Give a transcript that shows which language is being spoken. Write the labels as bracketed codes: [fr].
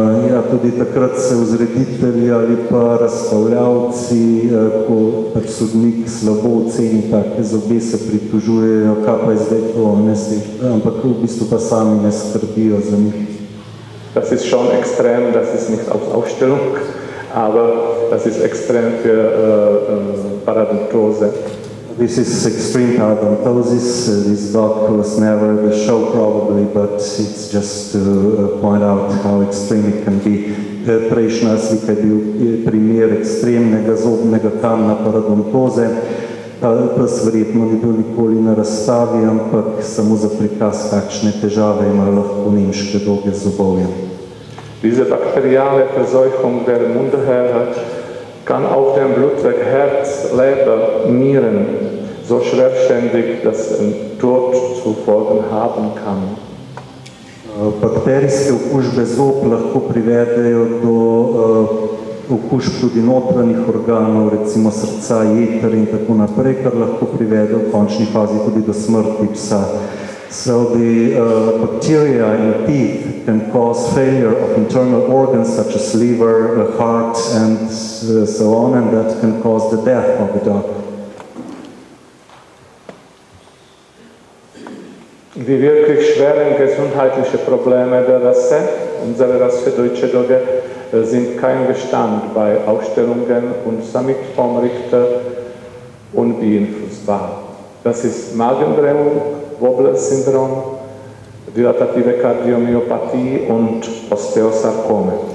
[sl] Ja, tudi takrat se vzreditelji ali pa razstavljavci, ko pač sodnik slabo oceni take zobe, se pritožujejo, kaj pa je zdaj to, ampak v bistvu pa sami ne skrbijo za njih. [de] Das ist schon extrem, das ist nicht auf Ausstellung, aber das ist extrem für Paradontose. [en] This is extreme parodontosis. This dog was never at the show probably, but it's just to point out how extreme it can be. [sl] Prejšnja slika je bil primer ekstremnega zobnega kamna parodontoze. Ta pes verjetno ni bil nikoli na razstavi, ampak samo za prikaz, kakšne težave imajo lahko nemške doge zobovja. [de] Diese bakteriale Verseuchung der Mundhöhle kann auf dem Blutweg Herz, Leber, Nieren so schwerständig, dass ein Tod zu Folgen haben kann. [sl] Bakterijske okužbe zob lahko privedejo do okužb tudi notranjih organov, recimo srca, jeter in tako naprej, kar lahko privede v končni fazi tudi do smrti psa. [en] So the bacteria in teeth can cause failure of internal organs such as liver, heart and so on, and that can cause the death of the dog. [de] Die wirklich schweren gesundheitlichen Probleme der Rasse, unsere Rasse Deutsche Dogge, sind kein Bestand bei Ausstellungen und somit vom Richter unbeeinflussbar. Das ist Magendrehung, Wobbler-Syndrom, dilatative Kardiomyopathie und Osteosarkome.